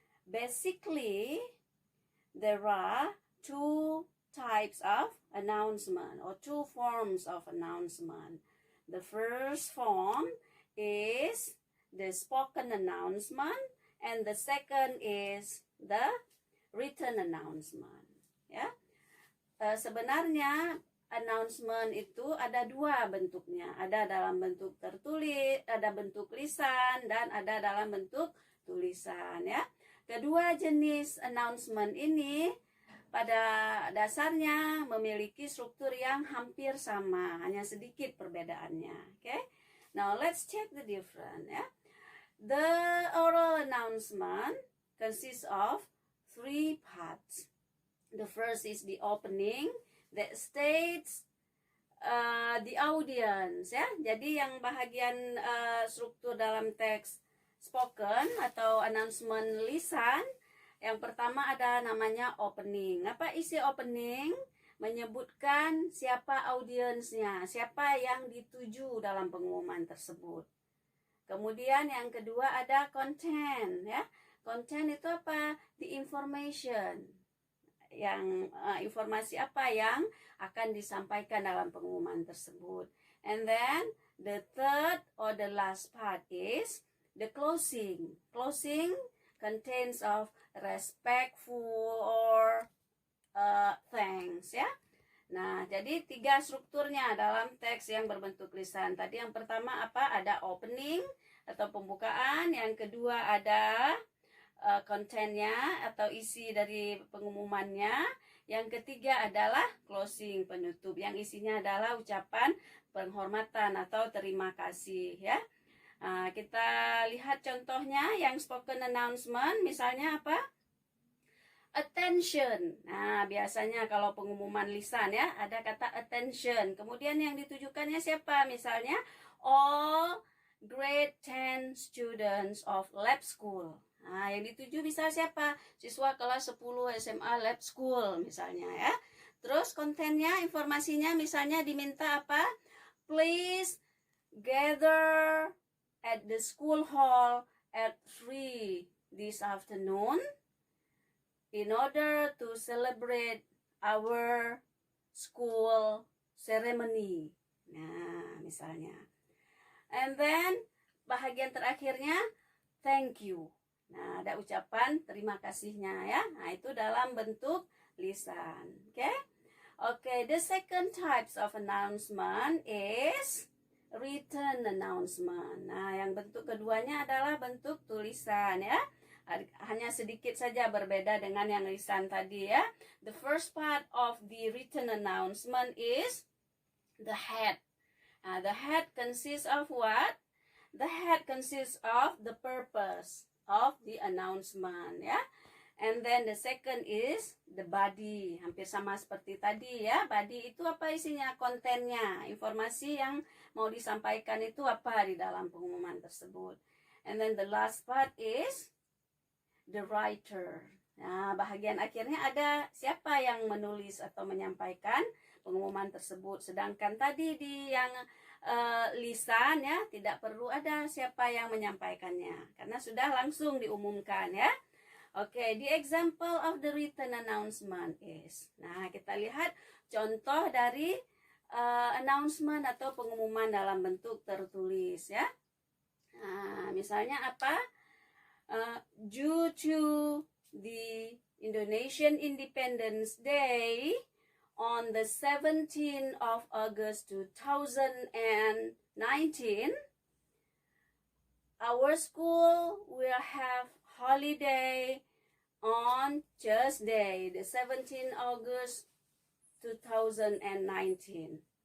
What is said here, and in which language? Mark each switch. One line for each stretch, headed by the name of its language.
English: Basically, there are 2 types of announcement or 2 forms of announcement. The first form is the spoken announcement, and the second is the written announcement.
Indonesian: Ya, sebenarnya announcement itu ada 2 bentuknya. Ada dalam bentuk tertulis, ada bentuk lisan, dan ada dalam bentuk tulisan, ya. Kedua jenis announcement ini pada dasarnya memiliki struktur yang hampir sama, hanya sedikit perbedaannya.
English: Okay? Now let's check the difference, ya. The oral announcement consists of 3 parts. The first is the opening that states the audience, ya.
Indonesian: Jadi yang bahagian struktur dalam teks spoken atau announcement lisan, yang pertama ada namanya opening. Apa isi opening? Menyebutkan siapa audiensnya, siapa yang dituju dalam pengumuman tersebut. Kemudian yang kedua ada content, ya. Content itu apa?
English: The information.
Indonesian: Yang informasi apa yang akan disampaikan dalam pengumuman tersebut.
English: And then the third or the last part is the closing. Closing contains of respectful or thanks, ya.
Indonesian: Nah, jadi 3 strukturnya dalam teks yang berbentuk lisan. Tadi yang pertama apa? Ada opening atau pembukaan. Yang kedua ada kontennya atau isi dari pengumumannya. Yang ketiga adalah closing, penutup, yang isinya adalah ucapan penghormatan atau terima kasih, ya. Kita lihat contohnya yang spoken announcement, misalnya apa? Attention. Nah, biasanya kalau pengumuman lisan, ya, ada kata attention. Kemudian yang ditujukannya siapa? Misalnya
English: all grade 10 students of lab school.
Indonesian: Nah, yang dituju bisa siapa? Siswa kelas 10 SMA lab school misalnya, ya. Terus kontennya, informasinya misalnya diminta apa?
English: Please gather at the school hall at 3 this afternoon in order to celebrate our school ceremony.
Indonesian: Nah, misalnya.
English: And then
Indonesian: bahagian terakhirnya
English: thank you.
Indonesian: Nah, ada ucapan terima kasihnya, ya. Nah, itu dalam bentuk lisan.
English: Okay, the second types of announcement is written announcement.
Indonesian: Nah, yang bentuk keduanya adalah bentuk tulisan, ya. Hanya sedikit saja berbeda dengan yang lisan tadi, ya.
English: The first part of the written announcement is the head. Nah, the head consists of what? The head consists of the purpose of the announcement, ya. And then the second is the body.
Indonesian: Hampir sama seperti tadi, ya. Body itu apa isinya? Kontennya, informasi yang mau disampaikan itu apa di dalam pengumuman tersebut.
English: And then the last part is the writer.
Indonesian: Nah, bahagian akhirnya ada siapa yang menulis atau menyampaikan pengumuman tersebut. Sedangkan tadi di yang lisan ya, tidak perlu ada siapa yang menyampaikannya karena sudah langsung diumumkan ya.
English: Oke, the example of the written announcement is.
Indonesian: Nah, kita lihat contoh dari announcement atau pengumuman dalam bentuk tertulis ya. Nah, misalnya apa?
English: Due to the Indonesian Independence Day on the 17th of August 2019, our school will have holiday on Tuesday, the 17th August 2019.